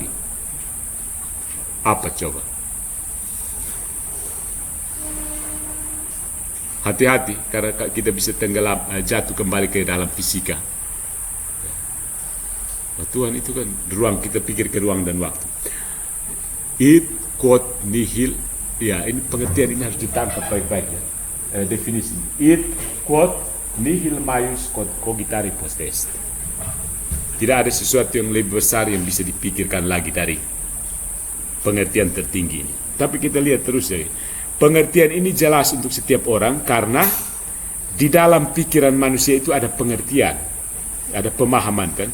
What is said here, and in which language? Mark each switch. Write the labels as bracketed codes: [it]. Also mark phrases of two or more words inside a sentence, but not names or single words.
[id] Apa coba? Hati-hati karena kita bisa tenggelam, jatuh kembali ke dalam fisika. Nah, Tuhan itu kan ruang, kita pikir ke ruang dan waktu. [la] Id quod nihil, [id] ya ini pengertian ini harus ditangkap baik-baik ya. [la] Definisi id quod nihil maius cogitari potest. [id] Tidak ada sesuatu yang lebih besar yang bisa dipikirkan lagi dari pengertian tertinggi ini. Tapi kita lihat terus ya. Pengertian ini jelas untuk setiap orang karena di dalam pikiran manusia itu ada pengertian, ada pemahaman kan.